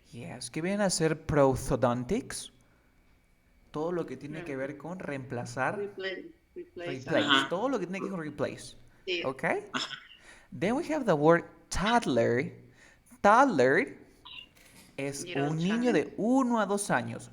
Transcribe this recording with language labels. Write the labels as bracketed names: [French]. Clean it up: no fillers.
[Spanish] Yes, ¿qué viene a ser prosthodontics? Todo lo que tiene que ver con reemplazar. [English] Replace. Replace. [Spanish] Todo lo que tiene que ver con replace. Sí. [English] Okay? Then we have the word toddler. [Spanish] Toddler es un niño de 1 a 2 años.